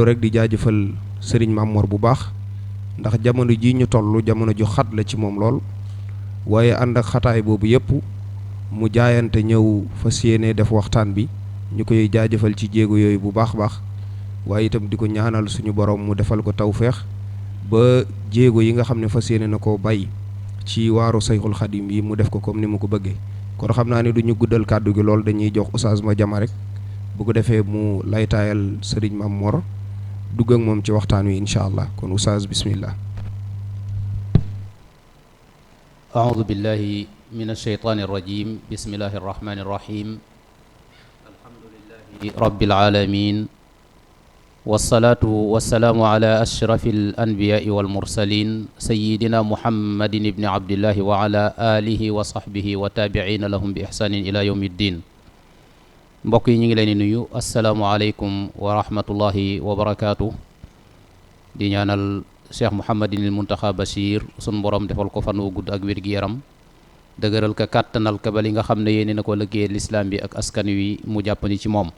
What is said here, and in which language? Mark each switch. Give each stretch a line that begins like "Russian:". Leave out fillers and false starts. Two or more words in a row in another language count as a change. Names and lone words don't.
Wolof: rek di jaajëfal Serigne Mamor bu baax ndax jamono ji ñu toll jamono ju xat la ci moom lool waaye ànd ak xataay boobu yëpp mu jaayante ñëw fas yéene def waxtaan bi ñu koy jaajëfal ci jéego yooyu bu baax baax waaye itam di ko ñaanal suñu borom mu defal ko tawféex ba jéego yi nga xam ne fas yéene na koo bay ci waaru Sayxul Xadim yi mu def ko comme ni mu ko bëggee. kon xam naa ne du ñu guddal kàddu gi lool dañuy jox Oustaz Madiama rek bu ko defee mu laytaayal Serigne Mamor dugg ak moom ci waxtaan wi
Arabic: إن شاء الله
Wolof: kon Oustaz bismillah.
Arabic: أعوذ بالله من الشيطان الرجيم بسم الله الرحمن الرحيم الحمد لله رب العالمين والصلاة والسلام على أشرف الأنبياء والمرسلين سيدنا محمد بن عبد الله وعلى آله وصحبه وتابعين لهم بإحسان إلى يوم الدين
Wolof: mbokk yi ñu ngi leen di nuyu
Arabic: السلام عليكم ورحمة الله وبركاته
Wolof: di ñaanal Cheikh Mouhamadinil Muntaxa Bachir sun borom defal ko fan wu gudd ak wér-gi-yaram dëgëral ka kàttanal ka ba li nga xam ne yéene na ko liggéey lislaam bi ak askan wi mu jàppandi ci moom.